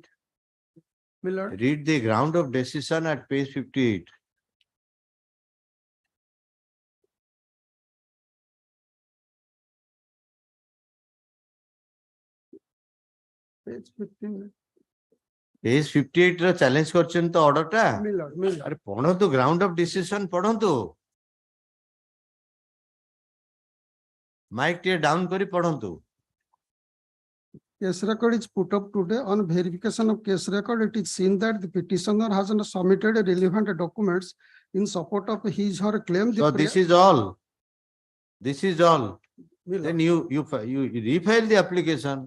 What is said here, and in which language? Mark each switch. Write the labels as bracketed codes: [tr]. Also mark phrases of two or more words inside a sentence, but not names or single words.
[en] My lord. Read the ground of decision at page 58. Page 15. [or] Page 58 ର challenge କରିଛନ୍ତି ତ order ଟା [en] My lord, my lord. [or] ଆରେ ପଢନ୍ତୁ [en] ground of decision [or] ପଢନ୍ତୁ ମାଇକ୍ ଟିକେ ଡାଉନ କରି ପଢନ୍ତୁ [en] Case record is put up today. On verification of case record, it is seen that the petitioner has not submitted relevant documents in support of his or her claim. so this is all then you refile the application.